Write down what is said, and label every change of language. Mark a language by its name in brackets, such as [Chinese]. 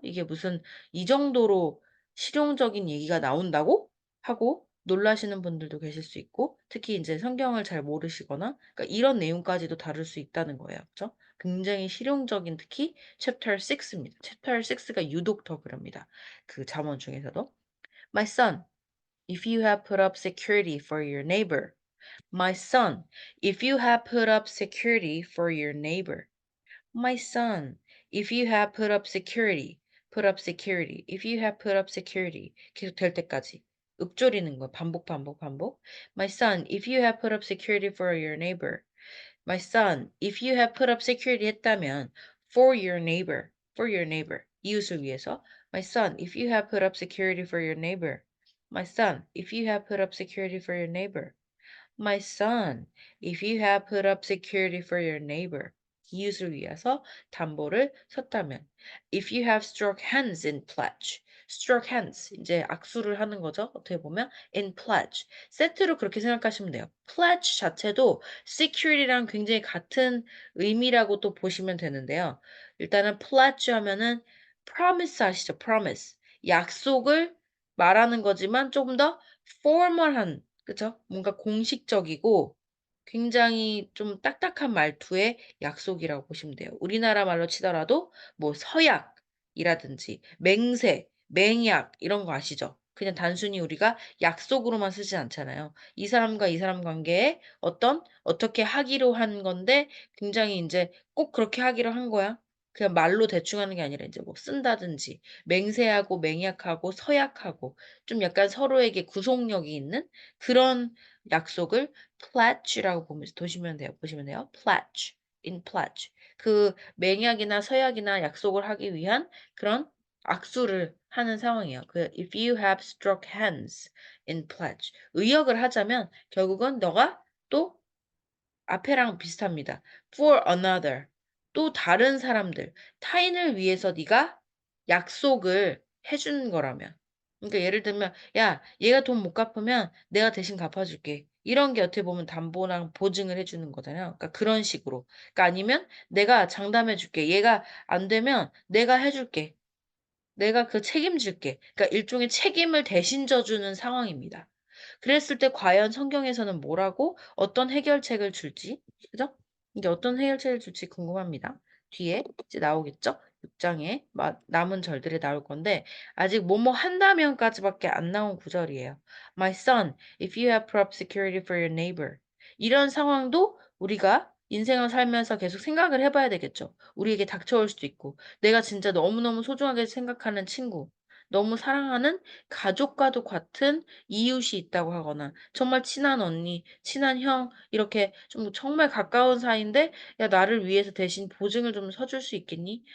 [Korean] 이게 무슨 이 정도로 실용적인 얘기가 나온다고? 하고 놀라시는 분들도 계실 수 있고 특히 인제 성경을 잘 모르시거나 그러니까 이런 내용까지도 다룰 수 있다는 거예요. 그죠? 굉장히 실용적인 특히 챕터 6 입니다. 챕터 6가 유독 더 그럽니다. 그 잠언 중에서도. [English] My son, if you have put up security for your neighbor. My son, if you have put up security for your neighbor. My son, if you have put up security, if you have put up security. [Korean] 계속 될 때까지. 읊조리는 거야. 반복, 반복, 반복. [English] My son, if you have put up security for your neighbor. My son, if you have put up security [Korean] 했다면 [English] for your neighbor. [Korean] 이웃을 위해서. [English] My son, if you have put up security for your neighbor. My son, if you have put up security for your neighbor. My son, if you have put up security for your neighbor. [Korean] 이웃을 위해서 담보를 섰다면. [English] If you have struck hands in pledge. struck hands. [Korean] 이제 악수를 하는 거죠. 어떻게 보면 [English] in pledge. [Korean] 세트로 그렇게 생각하시면 돼요. pledge 자체도 security랑 굉장히 같은 의미라고 또 보시면 되는데요. 일단은 pledge 하면은 promise 아시죠? [English] promise. [Korean] 약속을 말하는 거지만 조금 더 formal한 그죠? 뭔가 공식적이고 굉장히 좀 딱딱한 말투의 약속이라고 보시면 돼요. 우리나라 말로 치더라도 뭐 서약이라든지 맹세, 맹약 이런 거 아시죠? 그냥 단순히 우리가 약속으로만 쓰지 않잖아요. 이 사람과 이 사람 관계에 어떻게 하기로 한 건데 굉장히 인제 꼭 그렇게 하기로 한 거야. 그냥 말로 대충 하는 게 아니라 인제 뭐 쓴다든지 맹세하고 맹약하고 서약하고 좀 약간 서로에게 구속력이 있는 그런 약속을 pledge라고 보면서 보시면 돼요. [English] pledge, in pledge. [Korean] 그 맹약이나 서약이나 약속을 하기 위한 그런 악수를 하는 상황이에요. [English] 그 if you have struck hands in pledge. [Korean] 의역을 하자면 결국은 너가 또 앞에랑 비슷합니다. [English] for another. [Korean] 또 다른 사람들, 타인을 위해서 네가 약속을 해 주는 거라면. 그러니까 예를 들면 "야 얘가 돈 못 갚으면 내가 대신 갚아 줄게." 이런 게 어떻게 보면 담보랑 보증을 해 주는 거잖아요. 그러니까 그런 식으로. 그러니까 아니면 "내가 장담해 줄게. 얘가 안 되면 내가 해 줄게. 내가 그 책임질게." 그러니까 일종의 책임을 대신 져 주는 상황입니다. 그랬을 때 과연 성경에서는 뭐라고 어떤 해결책을 줄지 그죠? 이게 어떤 해결책을 줄지 궁금합니다. 뒤에 이제 나오겠죠? 6 장에 남은 절들이 나올 건데 아직 뭐뭐 한다면까지밖에 안 나온 구절이에요. [English] "My son, if you have prop security for your neighbor." [Korean] 이런 상황도 우리가 인생을 살면서 계속 생각을 해 봐야 되겠죠. 우리에게 닥쳐올 수도 있고 내가 진짜 너무너무 소중하게 생각하는 친구, 너무 사랑하는 가족과도 같은 이웃이 있다고 하거나 정말 친한 언니, 친한 형 이렇게 좀 정말 가까운 사이인데 "야 나를 위해서 대신 보증을 좀 서줄 수 있겠니?"